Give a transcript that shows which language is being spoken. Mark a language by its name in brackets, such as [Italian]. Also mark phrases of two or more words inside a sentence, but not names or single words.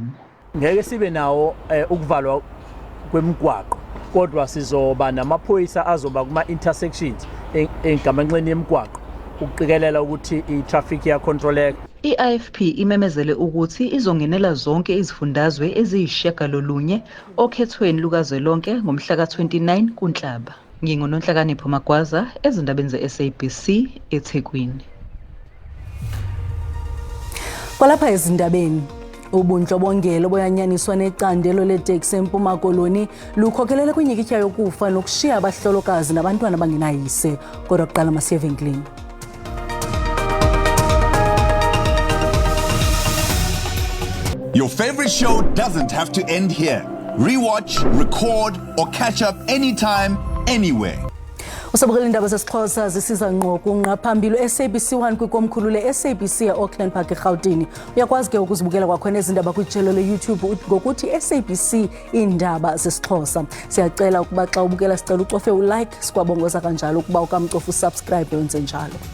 [Zulu] Ngeke sibe nawo ukuvalwa kwemigwaqo kodwa sizoba namaphoyisa azoba kuma-intersections engamanxeni yemigwaqo ukuqikelela ukuthi i-traffic iyacontroleka. I-IFP imemezele ukuthi izongenela zonke izifundazwe eziyisishiyagalolunye okhethweni lukazwelonke ngomhla ka-29 kuNhlaba. Ngingononhlakanipho Magwaza ezindabeni ze-SABC eThekwini. [Xhosa] Kwalapha ezindabeni ubundlobongela boyanyaniswa necandelo leteksi eMpuma Koloni lukhokhelele kwinyikitya yokufa nokushiya abahlolokazi nabantwana abangenayise. Kodwa kuqala masiye evenkileni. [English] Your favorite show doesn't have to end here. Rewatch, record, or catch up anytime, anywhere. [Xhosa] Usabukela indaba zesiXhosa zisiza ngqo kunqaphambili SABC 1 kwikomkhulu le-SABC eAuckland Park eGauteng. Uyakwazi ke ukuzibukela kwakhona izindaba kwijelo le-YouTube ngokuthi SABC Iindaba zesiXhosa. Siyacela ukuba xa ubukela sicela ucofe ulike, sikwabongoza kanjalo ukuba ukamcofa usubscribe wenze njalo.